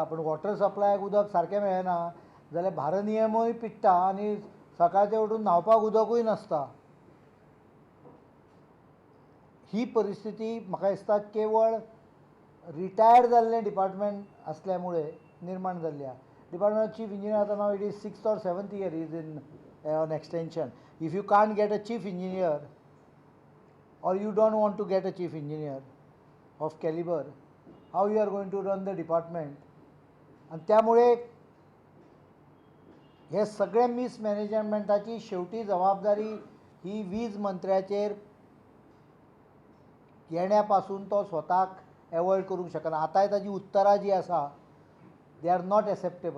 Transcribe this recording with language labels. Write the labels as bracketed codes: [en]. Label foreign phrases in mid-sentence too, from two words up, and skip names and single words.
[kok] पूण वॉटर सप्लायाक उदक सारकें मेळना जाल्यार भारनियमूय पिट्टा आनी सकाळचें उठून न्हांवपाक उदकूय नासता. ही परिस्थिती म्हाका दिसता केवळ रिटायर्ड जाल्लें डिपार्टमेंट आसल्यामुळे निर्माण जाल्ली आसा. [en] department chief engineer [kok] आतां नाव [en] it is 6th or 7th year is in on extension. If you can't get a chief engineer or you don't want to get a chief engineer of caliber, how you are going to run the department? [kok] आणि त्यामुळे हे सगळे मिसमॅनेजमेंटाची शेवटी जबाबदारी ही वीज मंत्र्याचेर येण्यापासून तो स्वताक एवॉयड करूंक शकना. आतांय ताजी उत्तरां जी आसा [en] they are not acceptable.